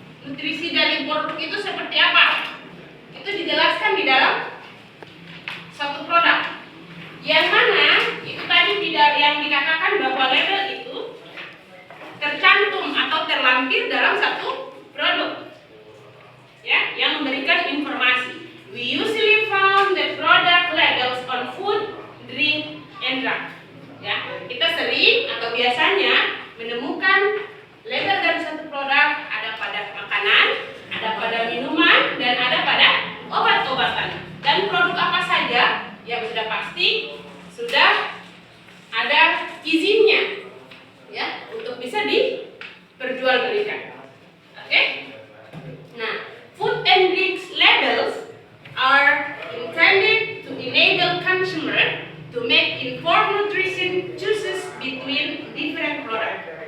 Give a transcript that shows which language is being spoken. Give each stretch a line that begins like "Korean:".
Indonesian: Nutrisi dari produk itu seperti apa? Itu dijelaskan di dalam satu produk. Yang mana itu tadi tidak yang dikatakan bahwa label itu tercantum atau terlampir dalam satu produk, ya, yang memberikan informasi.
English: We usually found the product labels on food, drink, and drug.
Indonesian: Ya, kita sering atau biasanya menemukan label dari satu produk ada pada makanan, ada pada minuman, dan ada pada obat-obatan. Dan produk apa saja yang sudah pasti sudah ada izinnya, ya, untuk bisa diperjualbelikan. Oke?
English: Nah, food and drinks labels are intended to enable consumer to make informed nutrition choices between different products.